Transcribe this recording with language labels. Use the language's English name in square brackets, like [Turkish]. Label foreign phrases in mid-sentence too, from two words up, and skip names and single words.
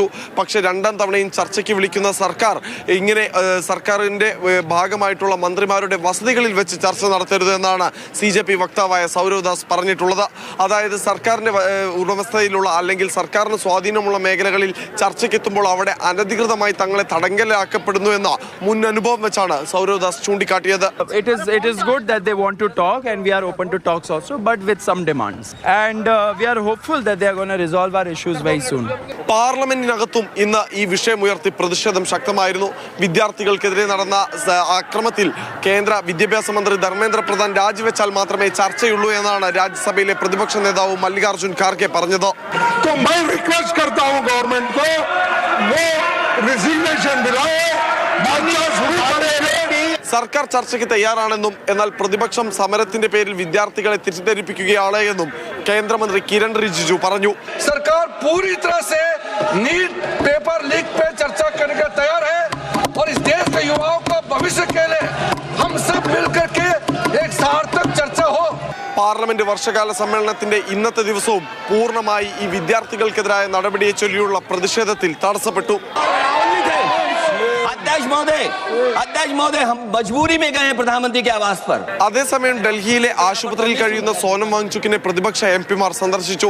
[Malayalam] പക്ഷേ രണ്ടാം തവണയും ചർച്ചയ്ക്ക് വിളിക്കുന്ന സർക്കാർ ഇങ്ങനെ സർക്കാരിന്റെ ഭാഗമായിട്ടുള്ള മന്ത്രിമാരുടെ വസതികളിൽ വെച്ച് ചർച്ച നടത്തരുത് എന്നാണ് CJP വക്താവായ സൗരവ് ദാസ് പറഞ്ഞിട്ടുള്ളത്. അതായത് സർക്കാരിന്റെ ഉടമസ്ഥയിലുള്ള അല്ലെങ്കിൽ സർക്കാരിന് സ്വാധീനമുള്ള മേഖലകളിൽ ചർച്ചയ്ക്കെത്തുമ്പോൾ അവിടെ അനധികൃതമായി തങ്ങളെ തടങ്കലാക്കപ്പെടുന്നു എന്ന മുൻ അനുഭവം വെച്ചാണ് സൗരവ് ദാസ് ചൂണ്ടിക്കാട്ടിയത്. [English] It is good that they want to talk and we are open to talks also, but with some demands, and we are hopeful that they are going to resolve our issues very soon. [Malayalam] പാർലമെന്റിനകത്തും ഇന്ന് ഈ വിഷയമുയർത്തി പ്രതിഷേധം ശക്തമായിരുന്നു. വിദ്യാർത്ഥികൾക്കെതിരെ നടന്ന അക്രമത്തിൽ കേന്ദ്ര വിദ്യാഭ്യാസ മന്ത്രി ധർമ്മേന്ദ്ര പ്രധാൻ രാജിവെച്ചാൽ മാത്രമേ ചർച്ചയുള്ളൂ എന്നാണ് രാജ്യസഭയിലെ പ്രതിപക്ഷ നേതാവ് മല്ലികാർജുൻ ഖാർഗെ പറഞ്ഞത്. സർക്കാർ ചർച്ചയ്ക്ക് തയ്യാറാണെന്നും എന്നാൽ പ്രതിപക്ഷം സമരത്തിന്റെ പേരിൽ വിദ്യാർത്ഥികളെ തെറ്റിദ്ധരിപ്പിക്കുകയാണ് എന്നും കേന്ദ്രമന്ത്രി കിരൺ റിജിജു പറഞ്ഞു. [Hindi] सरकार पूरी तरह से नीट पेपर लीक पे चर्चा करने का तैयार है और इस देश के युवाओं का भविष्य के लिए हम सब मिलकर के एक सार्थक चर्चा हो. [Malayalam] പാർലമെന്റ് വർഷകാല സമ്മേളനത്തിന്റെ ഇന്നത്തെ ദിവസവും പൂർണ്ണമായി ഈ വിദ്യാർത്ഥികൾക്കെതിരായ നടപടിയെ ചൊല്ലിയുള്ള പ്രതിഷേധത്തിൽ തടസ്സപ്പെട്ടു. അതേസമയം ഡൽഹിയിലെ ആശുപത്രിയിൽ കഴിയുന്ന സോനം വാങ്ചുക്കിനെ പ്രതിപക്ഷ MP-മാർ സന്ദർശിച്ചു.